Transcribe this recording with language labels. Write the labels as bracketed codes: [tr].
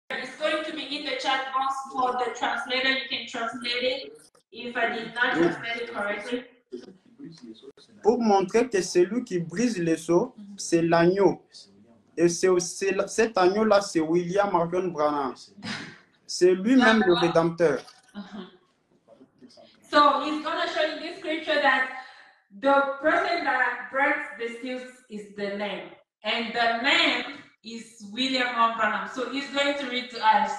[en] It's going to be in the chat box for the translator. You can translate it if I did not translate it correctly. [fr] Pour montrer que celui qui brise les sceaux, c'est l'agneau. Et cet agneau-là, c'est William Marion Branham. C'est lui-même le Rédempteur. [en] So he's going to show you this scripture that the person that breaks the seals is the lamb. And the lamb is William Branham. So he's going to read to us.